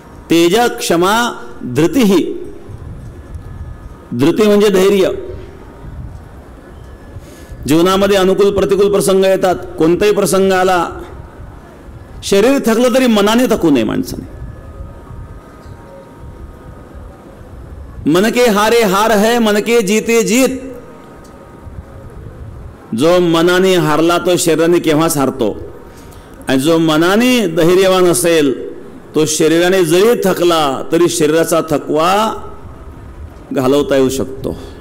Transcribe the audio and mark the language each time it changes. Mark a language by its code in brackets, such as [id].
[mr] तेज क्षमा धृती. धृती म्हणजे धैर्य. जीवनामध्ये अनुकूल प्रतिकूल प्रसंग येतात. कोणताही प्रसंग आला, शरीर थकलं तरी मनाने थकू नये माणसाने. [hi] मन के हारे हार है, मन के जीते जीत. [mr] जो मनाने हारला तो शरीराने केव्हाच हारतो, आणि जो मनाने धैर्यवान असेल तो शरीराने जरी थकला तरी शरीराचा थकवा घालवता येऊ शकतो.